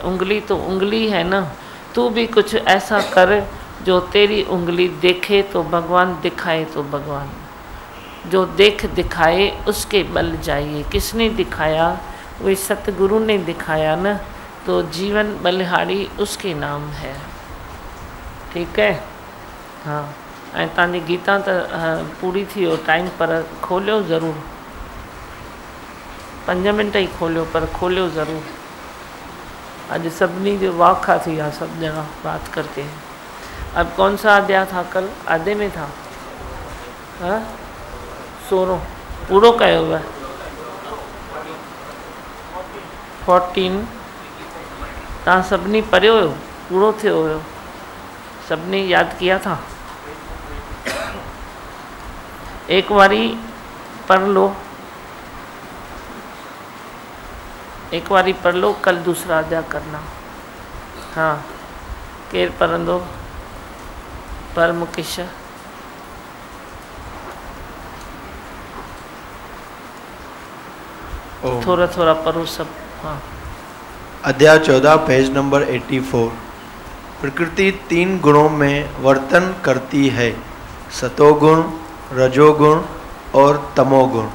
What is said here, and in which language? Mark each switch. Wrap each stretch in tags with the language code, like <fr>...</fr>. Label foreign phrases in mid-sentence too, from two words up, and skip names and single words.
<hi>उंगली तो उंगली है ना, तू भी कुछ ऐसा कर जो तेरी उंगली देखे तो भगवान, दिखाए तो भगवान। जो देख दिखाए उसके बल जाइए। किसने दिखाया, वही सतगुरु ने दिखाया ना। तो जीवन बलिहारी उसके नाम है, ठीक है। हाँ,</hi> <sd>ऐं तव्हांजी गीता तो पूरी थी हो टाइम, पर खोलियो ज़रूर, 5 मिंट ही खोलियो, पर खोलियो ज़रूर। अॼु सभिनी जो वाखा थी विया, सब ॼणा</sd> <hi>बात करके। अब कौन सा अध्याय था कल, आधे में था, हाँ 16</hi> <sd>पूरो कयो</sd> <hi>हुआ।</hi> <sd>14 तव्हां सभिनी पढ़ियो हुयो, पूरो थियो हुयो, सभिनी</sd> <hi>याद किया था। एक बारी पढ़ लो, एक बारी पढ़ लो, कल दूसरा अध्याय करना। हाँ,</hi> <sd>केर पढ़ंदो,</sd> <hi>पर मुकेश। थोड़ा थोड़ा पढ़ो सब। हाँ, अध्याय 14 पेज नंबर 84। प्रकृति 3 गुणों में वर्तन करती है, सतोगुण, रजोगुण और तमोगुण।</hi>